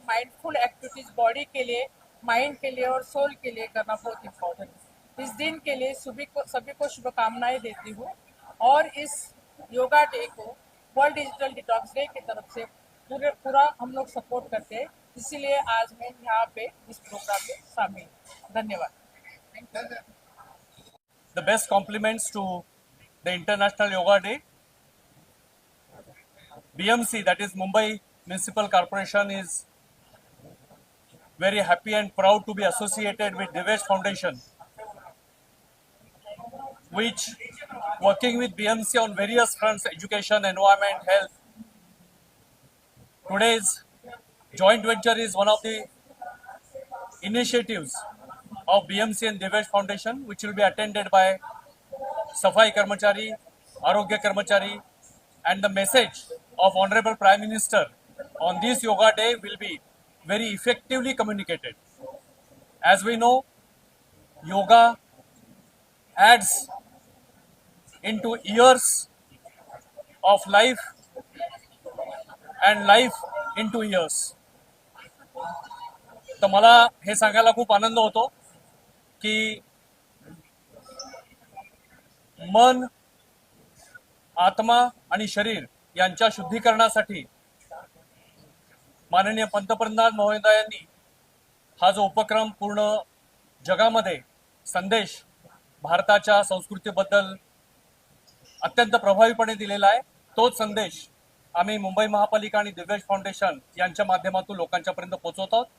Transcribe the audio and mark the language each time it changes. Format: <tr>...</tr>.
<hi>Mindful activities body के लिए, mind के लिए और सोल के लिए करना बहुत इम्पोर्टेंट है। इस दिन के लिए सभी को शुभकामनाएं देती हूँ और इस योगा डे को वर्ल्ड डिजिटल डिटॉक्स डे की तरफ से पूरा हम लोग सपोर्ट करते हैं, इसीलिए आज मैं यहाँ पे इस प्रोग्राम में शामिल हूँ। धन्यवाद।</hi> <en>The best compliments to the International Yoga Day. BMC, that is Mumbai Municipal Corporation, is very happy and proud to be associated with Divyansh Foundation, which working with BMC on various fronts, education, environment, health. Today's joint venture is one of the initiatives of BMC and Divyansh Foundation, which will be attended by Safai Karmachari, Arogya Karmachari, and the message of Honorable Prime Minister on this Yoga Day will be very effectively communicated. As we know, yoga adds into years of life and life into years.</en> <mr>तर मला हे सांगायला खूप आनंद होतो की मन, आत्मा आणि शरीर यांच्या शुद्धीकरणासाठी माननीय पंतप्रधान महोदयांनी हा जो उपक्रम पूर्ण जगामध्ये संदेश भारताच्या संस्कृतीबद्दल अत्यंत प्रभावीपणे दिलेला आहे, तोच संदेश आम्ही मुंबई महापालिका आणि दिव्यांश फाउंडेशन यांच्या माध्यमातून लोकांच्या पर्यंत पोहोचवतो।</mr>